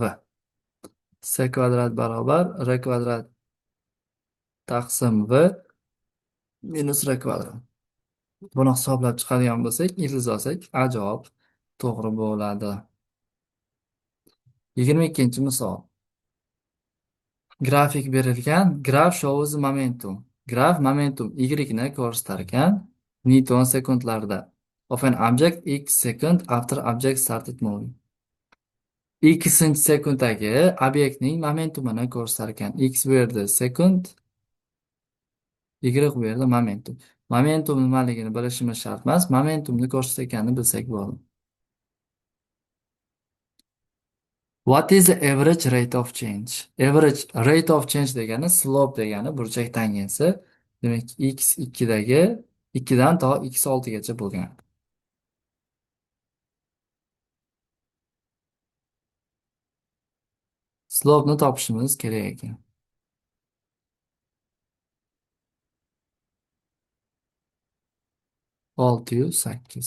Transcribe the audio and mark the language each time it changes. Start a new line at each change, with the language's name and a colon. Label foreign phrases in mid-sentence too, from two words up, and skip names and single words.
Uzbek: S kvadrat barobar r kvadrat taqsim v minus r kvadrat. Buni hisoblab chiqadigan bo'lsak, ildiz olsak, A javob to'g'ri bo'ladi. 22-misol. Grafik berilgan.
English: Graph shows momentum.
Uzbek: Graf momentum y ni ko'rsatar ekan Newton sekundlarda.
English: Of an object x second after object started moving.
Uzbek: Ikkinchi sekunddagi obyektning momentumini ko'rsatar ekan. X bu yerda sekund, y bu yerda momentum. Momentum nimaligini bilishimiz shart emas. Momentumni ko'rsatganini bilsak bo'ladi.
English: What is the average rate of change? Average rate of change
Uzbek: degani slope degani burchak tangensi. Demak, x 2dan to x 6gacha bo'lgan. Slope'ni topishimiz kerak ekan. 608.